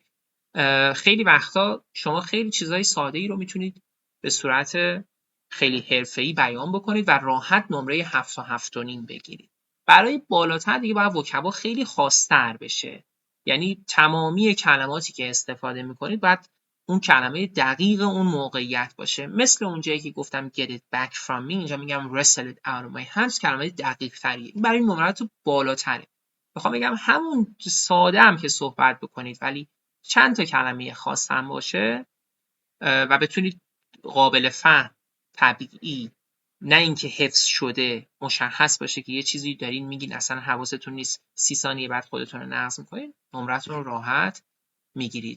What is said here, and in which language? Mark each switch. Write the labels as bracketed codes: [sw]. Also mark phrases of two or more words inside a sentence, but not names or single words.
[fa] خیلی وقتا شما خیلی چیزای ساده‌ای رو میتونید به صورت خیلی حرفه‌ای بیان بکنید و راحت نمره 7 و 7.5 بگیرید. برای بالاتر دیگه باید وکبا خیلی خاص‌تر بشه. یعنی تمامی کلماتی که استفاده میکنید باید اون کلمه دقیق اون موقعیت باشه. مثل اونجایی که گفتم [en] get it back from me، [fa] اینجا میگم [en] wrestle it out of my hands، [fa] کلمه دقیق تریه. این برای نمرات بالاتره. میخوام بگم همون ساده هم که صحبت بکنید ولی چند تا کلمه خاص هم باشه و بتونید قابل فهم، طبیعی، نه اینکه حفظ شده، مشخص باشه که یه چیزی دارین میگین اصلا حواستون نیست، 30 ثانیه بعد خودتون رو نقض میکنین، نمرتون رو راحت میگیرید.